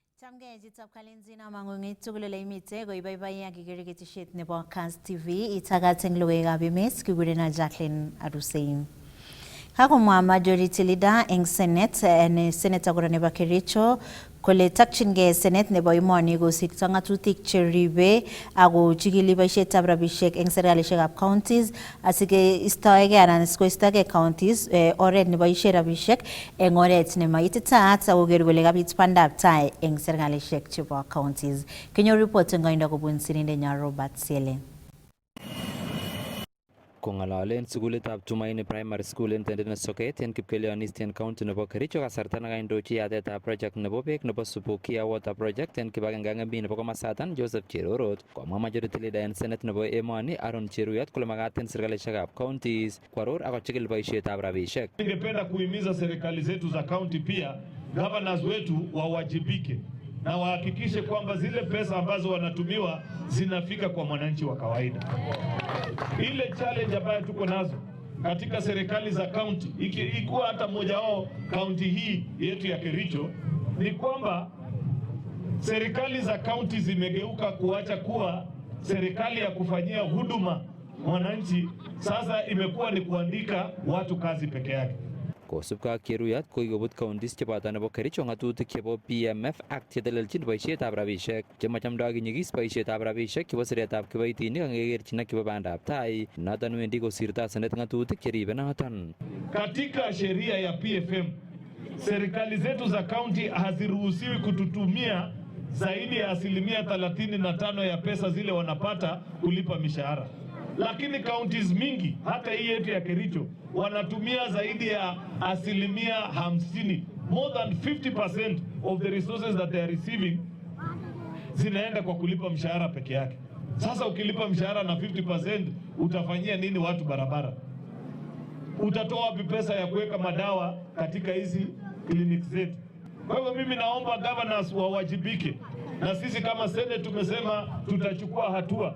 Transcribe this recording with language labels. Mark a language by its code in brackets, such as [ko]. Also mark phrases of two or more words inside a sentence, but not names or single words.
[kln] Chamge jitab kalenjin amang'ung'it tugul ole imite koibaibai akikere ketisiet nebo Kass TV itakaten logoiwekab emet kigurenon Jacqueline Arusein. Kakomwa [en] majority leader [kln] eng Senate ne Senator kora nebo Kericho kole takchingei Senate nebo emoni kosirto ng'atutik cheribe ako chikili boisietab rabisiek eng serikalishekab counties asikeistoege anan koistoege counties oret neboisie rabisiek eng oret nemaititaat akoker kole kabit bandab tai eng serikalishek chebo counties. Kenyor report eng koindo kobun sirindenyo Robert Siele. Kong'alalen sukulitab Tumaini Primary School en tendet Soket en Kipkelion Eastern County nebo Kericho kasarta nekaindochi yatetab project nebo beek nebo Subukia Water Project en kibagenge ak MP nebo komosatan Joseph Cherorot komwa [en] majority leader [kln] en Senate nebo emoni Aaron Cheruyot kole makat en serikalishekab counties kwaror ako chikil boisietab rabisiek. [sw] Ningependa kuhimiza serikali zetu za county pia governors wetu wawajibike na wahakikishe kwamba zile pesa ambazo wanatumiwa zinafika kwa mwananchi wa kawaida. Ile challenge ambayo tuko nazo katika serikali za county ikuwa hata mmoja wao county hii yetu ya Kericho ni kwamba serikali za county zimegeuka kuacha kuwa serikali ya kufanyia huduma mwananchi, sasa imekuwa ni kuandika watu kazi peke yake. [kln] Kosubkei ak Cheruyot kokikobut counties cheboto nebo Kericho ng'atutik chebo PMF ak chetelelchin boisietab rabisiek chemachamdoi kinyigis boisietab rabisiek chebo siretab kiboitinik angekerchin ak chebo bandab tai noton wendi kosirto Senate ng'atutik cheribe noton. [sw] Katika sheria ya PFM serikali zetu za county haziruhusiwi kututumia zaidi ya 35% ya pesa zile wanapata kulipa mishahara. Lakini counties mingi hata hii yetu ya Kericho wanatumia zaidi ya 50%, [en] more than 50% of the resources that they are receiving [sw] zinaenda kwa kulipa mshahara peke yake. Sasa ukilipa mshahara na 50% utafanyia nini watu barabara? Utatoa wapi pesa ya kuweka madawa katika hizi clinics zetu? Kwa hivyo mimi naomba governors wawajibike, na sisi kama Senate tumesema tutachukua hatua.